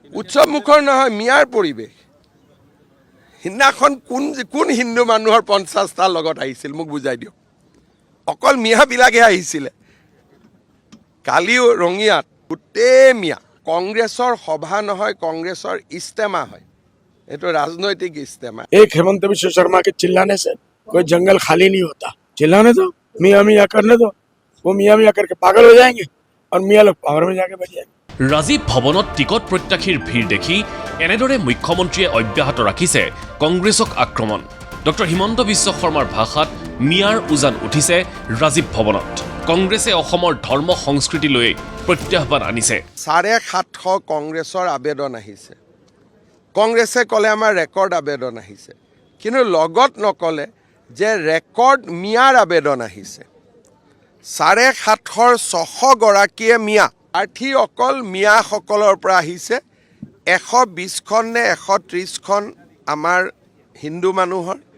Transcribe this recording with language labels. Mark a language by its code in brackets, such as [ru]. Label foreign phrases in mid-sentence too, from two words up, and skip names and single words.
[as] উৎসৱ মুখৰ নহয় মিয়াৰ পৰিৱেশ সিদিনাখন কোন হিন্দু মানুহৰ 50টা লগত আহিছিল মোক বুজাই দিয়ক অকল মিয়াবিলাকে আহিছিলে কালি ৰঙিয়াত গোটেই মিয়া কংগ্ৰেছৰ সভা নহয় কংগ্ৰেছৰ ইস্তেমা হয় এইটো [hi] राजनैतिक इस्तेमा एक हेमंत विश्व शर्मा के चिल्लाने से कोई जंगल खाली नहीं होता चिल्लाने दो मियाँ मियाँ करने दो वो मियाँ मियाँ करके पागल हो जाएंगे और मियाँ लोग पावर में जाके बैठ जाएंगे [as] ৰাজীৱ ভৱনত টিকট প্ৰত্যাশীৰ ভিৰ দেখি এনেদৰে মুখ্যমন্ত্ৰীয়ে অব্যাহত ৰাখিছে কংগ্ৰেছক আক্ৰমণ ডক্টৰ হিমন্ত বিশ্ব শৰ্মাৰ ভাষাত মিয়াৰ উজান উঠিছে ৰাজীৱ ভৱনত কংগ্ৰেছে অসমৰ ধৰ্ম সংস্কৃতি লৈ প্ৰত্যাহ্বান আনিছে 750 কংগ্ৰেছৰ আবেদন আহিছে কংগ্ৰেছে ক'লে আমাৰ ৰেকৰ্ড আবেদন আহিছে কিন্তু লগত নকলে যে ৰেকৰ্ড মিয়াৰ আবেদন আহিছে 750 গৰাকীয়ে মিয়া প্ৰাৰ্থী অকল মিয়াসকলৰ পৰা আহিছে 120খন নে 130খন আমাৰ হিন্দু মানুহৰ